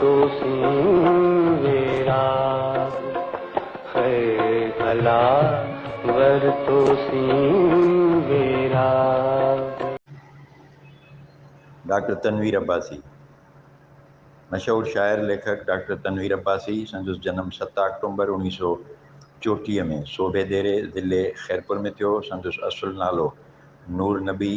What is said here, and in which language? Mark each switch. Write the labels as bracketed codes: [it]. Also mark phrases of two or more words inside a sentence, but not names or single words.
[sd] सी वेरा है भला वर तो सी वेरा। डॉक्टर तनवीर अब्बासी। मशहूर शायर लेखक डॉक्टर तनवीर अब्बासी, संदसि जन्म 7 अक्टूबर 1934 में सोबेदेरे ज़िले खैरपुर में थियो। संदसि असुल नालो नूर नबी।